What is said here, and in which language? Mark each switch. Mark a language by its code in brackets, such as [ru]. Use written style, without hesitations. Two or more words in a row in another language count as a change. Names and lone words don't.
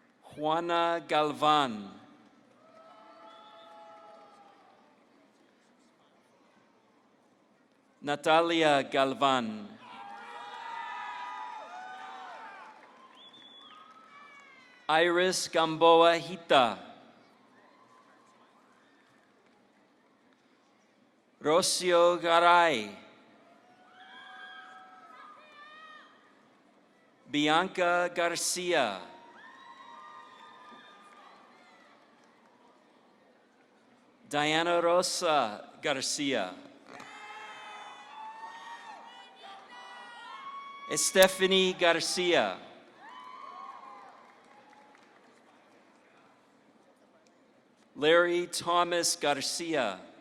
[es] Juana Galvan, Natalia Galvan, Iris Gamboa Hita, Rocio Garay, Bianca Garcia, Diana Rosa Garcia, Stephanie Garcia, Larry Thomas Garcia,